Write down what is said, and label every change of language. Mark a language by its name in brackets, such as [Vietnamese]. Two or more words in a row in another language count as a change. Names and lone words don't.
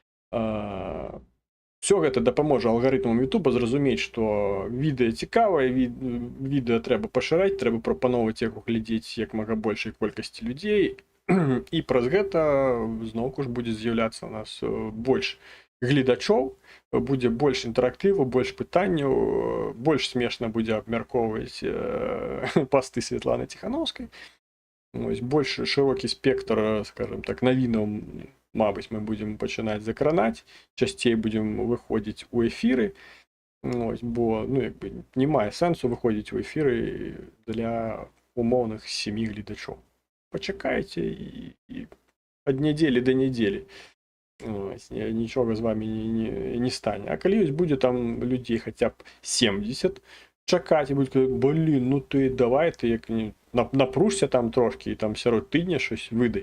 [Belarusian] Все гэта дапаможа алгарытмам Ютуба зразумець, што відэа цікавае, відэа трэба пашыраць, трэба прапаноўваць яго глядзець як мага большай колькасці людзей, і праз гэта зноўку ж будзе з'яўляцца у нас больш гледачоў, будзе больш інтэрактыву, больш пытанняў, больш смешна будзе абмяркоўваць пасты Светланы Ціхановскай. Ось, больш шырокі спектр, скажем так, навінаў, мабыць, мы будзем пачынаць закранаць, часцей будзем выходзіць у эфіры. [Ukrainian] Ось, бо, ну, якби, немає сенсу виходити в ефіри для умовних 7 глядачів. Почекайте і від неділі до неділі. Ось, нічого з вами не стане. А коли ось буде там людей хоча б 70 чекати, і будуть казати, блін, ну ти давай, ти як напружся там трошки, і там серед тижня щось видай.